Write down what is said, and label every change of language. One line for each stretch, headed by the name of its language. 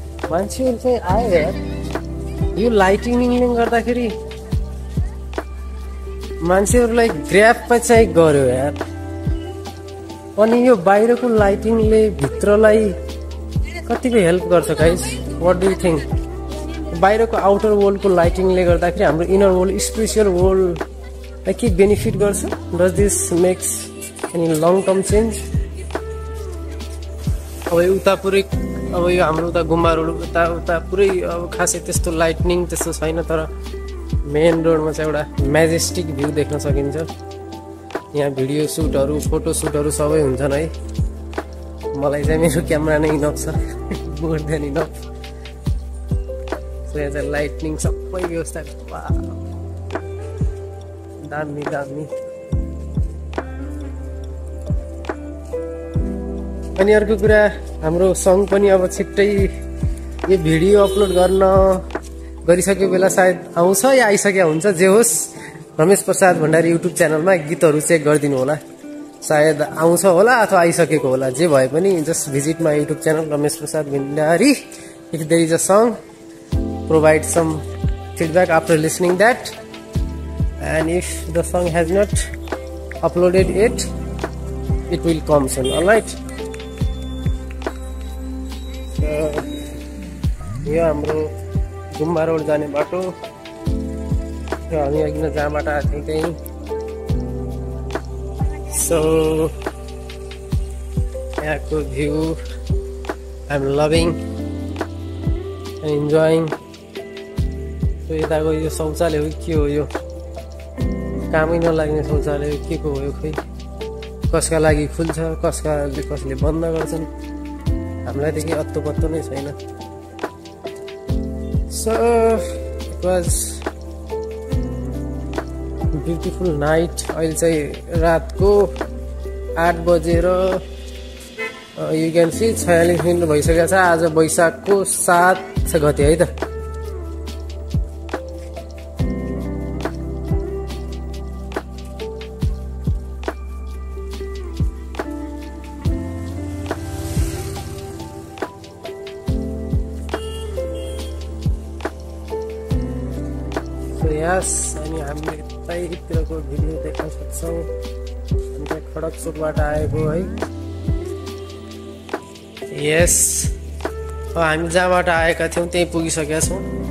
Nepali: मान्छेहरू चाहिँ आयो यार, यो लाइटिङले गर्दाखेरि मान्छेहरूलाई ग्र्याब चाहिँ गर्यो यार। अनि यो बाहिरको लाइटिङले भित्रलाई कतिको हेल्प गर्छ guys?
English: What do you think?
Nepali: बाहिरको आउटर वर्ल्डको लाइटिङले गर्दाखेरि हाम्रो इनर वर्ल्ड, स्पिरिचुअल वर्ल्डलाई के बेनिफिट गर्छ?
English: Does this makes any long term change?
Nepali: अब उता पुरै, अब यो हाम्रो उता गुम्बा रोड उता पुरै अब खासै त्यस्तो लाइटनिङ त्यस्तो छैन, तर मेन रोडमा चाहिँ एउटा मेजेस्टिक भ्यू देख्न सकिन्छ। यहाँ भिडियो सुटहरू, फोटो सुटहरू सबै हुन्छन् है। मलाई चाहिँ मेरो क्यामेरा नै इनफ छ,
English: More than enough.
Nepali: सो यहाँ चाहिँ लाइटनिङ सबै व्यवस्था दामी दामी। अनि अर्को कुरा, हाम्रो सङ पनि अब छिट्टै यो भिडियो अपलोड गरिसक्यो बेला सायद आउँछ या आइसक्यो हुन्छ, जे होस्। रमेश प्रसाद भण्डारी युट्युब च्यानलमा गीतहरू चेक गरिदिनु होला, सायद आउँछ होला अथवा आइसकेको होला। जे भए पनि
English: Just visit my YouTube channel Ramesh Prasad Bhandari. If there is a song provide some feedback after listening that, and if the song has not uploaded yet, it will come soon. Alright, so
Nepali: यो हाम्रो गुम्बा रोड जाने बाटो, हामी अघि नै जहाँबाट आएको थियौँ त्यही।
English: So यहाँको view I am loving and enjoying.
Nepali: यताको यो शौचालय हो के हो, यो कामै नलाग्ने शौचालय के को हो यो, खै कसका लागि खुल्छ कसले बन्द गर्छन्, हामीलाई त केही अत्तो पत्तो नै छैन।
English: So it was beautiful night.
Nepali: अहिले चाहिँ रातको 8 बजेर
English: you can see
Nepali: 46 मिनट भइसकेको छ। आज वैशाखको 7 गते है त। यस, अनि हामीले यतैतिरको भिडियो देख्न सक्छौँ। हामी चाहिँ खडकचोकबाट आएको है। यस, हामी जहाँबाट आएका थियौँ त्यहीँ पुगिसकेका छौँ।